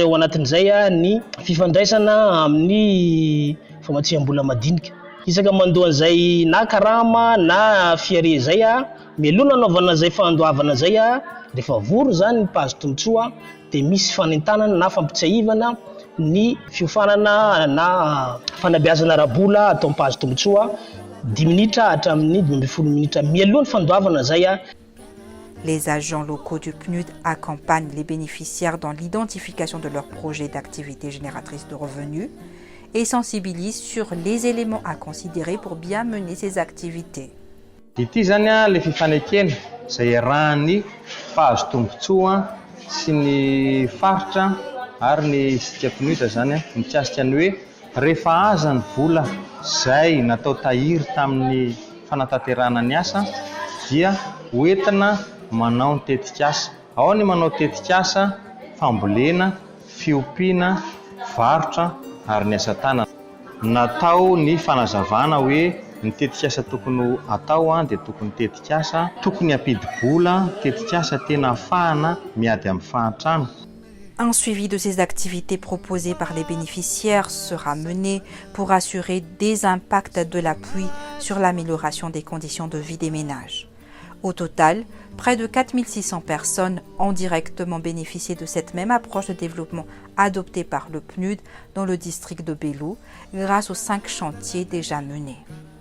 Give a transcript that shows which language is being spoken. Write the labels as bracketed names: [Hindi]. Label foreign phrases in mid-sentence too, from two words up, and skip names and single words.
[Malagasy] ao anatin'izay ny fifandraisana amin'ny famatsiam-bola madinika isaka mandoan'izay na karama na fiare zay melona anaovana zay fandoavana zay rehefa voro zany ny pazo tombotsoa de misy fanentanana na fampitsahivana ny fiofanana na fanabeazana arabola atao pazo tombotsoa 10 minitra hatramin'ny 12 minitra mialohan'ny fandoavana zay. [French] Les agents locaux du PNUD accompagnent les bénéficiaires dans l'identification de leur projet d'activité génératrice de revenus et sensibilisent sur les éléments à considérer pour bien mener ces activités. [Malagasy] Ity zany le fifanekena zay rany pazo tombotsoa sy ny faritra ary ny sika PNUD zany mikasika ny hoe rehefa aza ny vola zay natao tahiry tamin'ny fanatanterahana ny asa dia hoentina manao ny tetikasa ao ny manao tetikasa fambolena fiompiana varotra ary ny asa tanana natao ny fanazavana hoe ny tetikasa tokony atao de tokony tetikasa tokony ampidi-bola tetikasa tena afahana miady amin'ny fahantrano. [French] Un suivi de ces activités proposées par les bénéficiaires sera mené pour assurer des impacts de la pluie sur l'amélioration des conditions de vie des ménages. Au total, près de 4600 personnes ont directement bénéficié de cette même approche de développement adoptée par le PNUD dans le district de Belou grâce aux 5 chantiers déjà menés.